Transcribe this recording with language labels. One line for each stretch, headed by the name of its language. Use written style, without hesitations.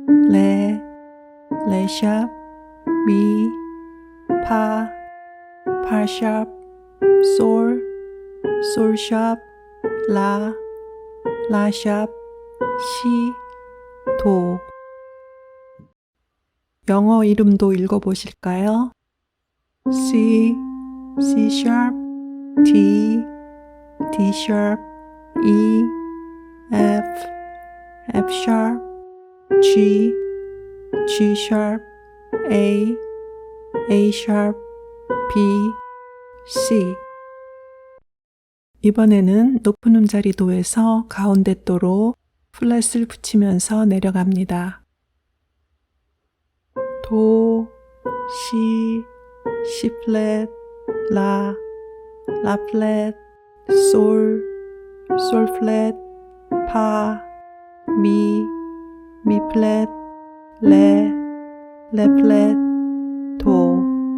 Korean: 레, 레샵, 미, 파, 파샵, 솔, 솔샵, 라, 라샵, 시, 도. 영어 이름도 읽어보실까요?
English: C, C sharp, D, D sharp, E, F, F sharp, G, G sharp, A, A sharp, B, C.
Korean: 이번에는 높은 음자리 도에서 가운데 도로 플랫을 붙이면서 내려갑니다. 도, 시, 시 플랫, 라, 라 플랫, 솔, 솔 플랫, 파, 미, 미 플랫, 레, 레 플랫, 도.